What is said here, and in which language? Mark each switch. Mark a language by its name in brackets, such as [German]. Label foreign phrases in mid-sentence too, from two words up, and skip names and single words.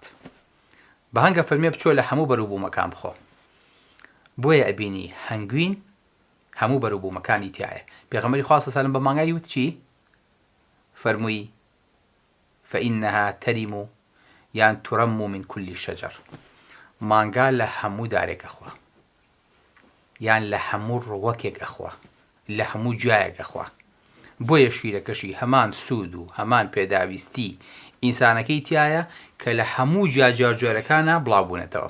[Central Kurdish] بە هەنگە فەرمێ بچۆ لە هەموو بەرووبوومەکان بخۆ. بۆیە ئەبینی هەموو بەروبوومەکانی تایە. پێغەمبەری خوا سەڵ بە مانگای وت چی؟ [Arabic] فەرمووی فإنها ترم یان ترم من كل شجر، [Central Kurdish] مانگا لە هەموو دارێک ئەخوا، یان لە هەموو ڕوەکێک ئەخوا، لە هەموو جایەک ئەخوا. بۆیە شیرەکەشی هەمان سوود و هەمان پێداویستی ئینسانەکەی تایە کە لە هەموو جاجارجۆرەکانە بڵاوبوونەتەوە.